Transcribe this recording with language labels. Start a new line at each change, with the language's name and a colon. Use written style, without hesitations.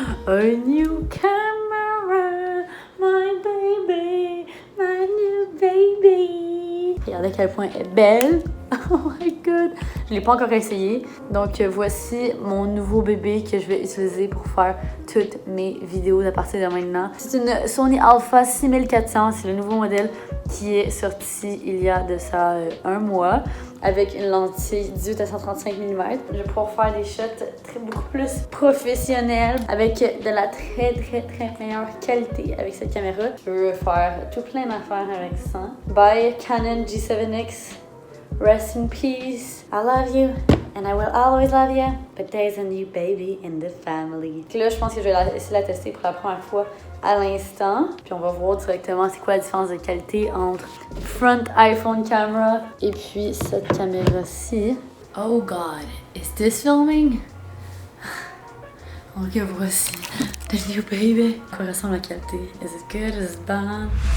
English: A new camera, my baby, my new baby.
French: Regardez à quel point elle est belle.
English: Oh my god.
French: Je l'ai pas encore essayé. Donc voici mon nouveau bébé que je vais utiliser pour faire toutes mes vidéos à partir de maintenant. C'est une Sony Alpha 6400. C'est le nouveau modèle qui est sorti il y a de ça un mois. Avec une lentille 18 à 135 mm. Je vais pouvoir faire des shots beaucoup plus professionnels avec de la très meilleure qualité avec cette caméra. Je veux faire tout plein d'affaires avec ça.
English: Bye Canon G7X. Rest in peace. I love you and I will always love you. But there's a new baby in the family.
French: Là, je pense que je vais essayer de la tester pour la première fois à l'instant. Puis on va voir directement c'est quoi la différence de qualité entre
English: front iPhone camera
French: et puis cette caméra-ci.
English: Oh God, is this filming? Ok,
French: voici
English: the new baby.
French: À quoi ressemble la qualité?
English: Is it good? Is it bad?